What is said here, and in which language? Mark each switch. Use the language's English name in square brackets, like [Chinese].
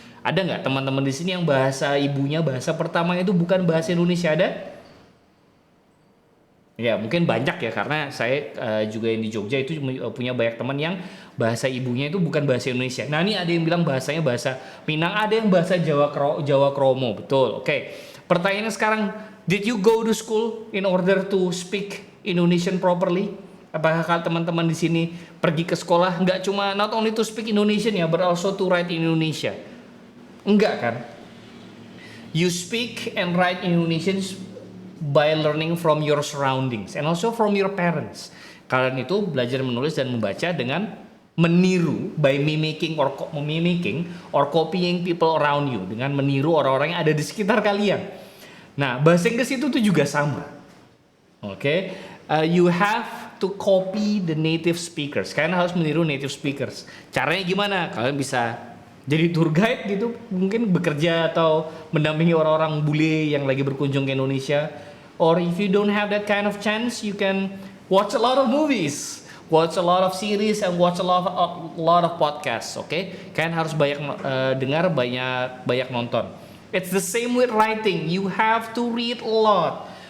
[Indonesian] Ada nggak teman-teman di sini yang bahasa ibunya, bahasa pertamanya itu bukan bahasa Indonesia? Ada? Ya, mungkin banyak ya, karena saya juga yang di Jogja itu punya banyak teman yang bahasa ibunya itu bukan bahasa Indonesia. Nah, ini ada yang bilang bahasanya bahasa Minang, ada yang bahasa Jawa Kromo, betul. Pertanyaannya sekarang, [English] did you go to school in order to speak Indonesian properly? [Indonesian] Apakah teman-teman di sini pergi ke sekolah nggak cuma [English] not only to speak Indonesian [Indonesian] ya, [English] but also to write in Indonesia? [Indonesian] Enggak kan? [English] You speak and write Indonesian by learning from your surroundings and also from your parents. [Indonesian] Kalian itu belajar menulis dan membaca dengan meniru [English] by mimicking or copying people around you, [Indonesian] dengan meniru orang-orang yang ada di sekitar kalian. Nah, bahasa Inggris itu tuh juga sama. [English] Oke, you have to copy the native speakers. [Indonesian] Kalian harus meniru native speakers. Caranya gimana? Kalian bisa jadi tour guide gitu, mungkin bekerja atau mendampingi orang-orang bule yang lagi berkunjung ke Indonesia. [English] Or if you don't have that kind of chance, you can watch a lot of movies, watch a lot of series, and watch a lot of podcasts. [Indonesian] Oke, kalian harus banyak dengar, banyak nonton. [English] It's the same with writing. You have to read a lot.